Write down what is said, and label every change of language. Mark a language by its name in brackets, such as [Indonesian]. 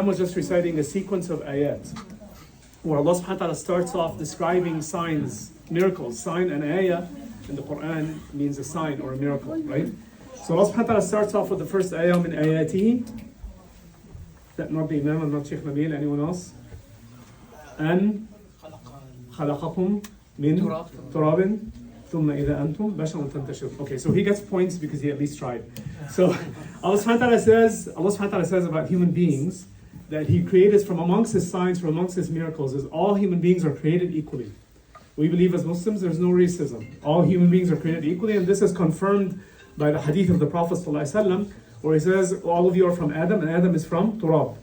[English] I was just reciting a sequence of ayat where Allah subhanahu wa ta'ala starts off describing signs, miracles. Sign and ayah in the Quran means a sign or a miracle, right? So Allah subhanahu wa ta'ala starts off with the first ayah min ayatihi. That not the Imam and not Sheikh Nabil, anyone else? [Arabic] And خلقكم من تراب ثم إذا أنتم بشر تنتشرون. [English] Okay, so he gets points because he at least tried. So Allah subhanahu wa ta'ala says about human beings that He created from amongst His signs, from amongst His miracles, is all human beings are created equally. We believe as Muslims there's no racism. All human beings are created equally, and this is confirmed by the hadith of the Prophet ﷺ, where he says, all of you are from Adam, and Adam is from Turab.